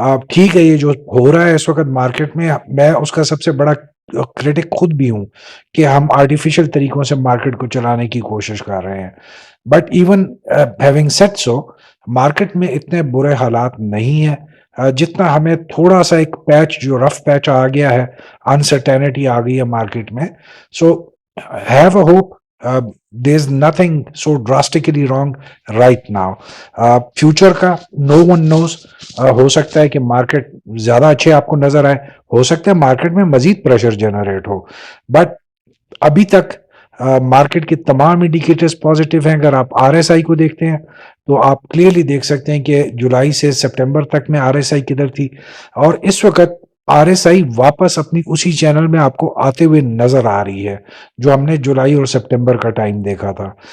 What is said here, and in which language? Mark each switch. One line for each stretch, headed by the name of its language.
Urdu: ٹھیک ہے، یہ جو ہو رہا ہے اس وقت مارکیٹ میں اس کا سب سے بڑا کریٹک خود بھی ہوں کہ ہم آرٹیفیشل طریقوں سے مارکیٹ کو چلانے کی کوشش کر رہے ہیں.
English: but even having said so,
Urdu: market میں اتنے برے حالات نہیں ہیں جتنا ہمیں تھوڑا سا ایک پیچ، جو رف پیچ آ گیا ہے، انسرٹینٹی آ گئی ہے مارکیٹ میں.
English: So have a hope there is nothing so drastically wrong right now. Future کا no one knows.
Urdu: ہو سکتا ہے کہ مارکیٹ زیادہ اچھے آپ کو نظر آئے، ہو سکتا ہے مارکیٹ میں مزید پریشر جنریٹ ہو، بٹ ابھی تک مارکیٹ کے تمام انڈیکیٹرز پازیٹیو ہیں. اگر آپ RSI کو دیکھتے ہیں تو آپ کلیئرلی دیکھ سکتے ہیں کہ جولائی سے سپٹمبر تک میں RSI کدھر تھی، اور اس وقت RSI واپس اپنی اسی چینل میں آپ کو آتے ہوئے نظر آ رہی ہے جو ہم نے جولائی اور سپٹمبر کا ٹائم دیکھا تھا.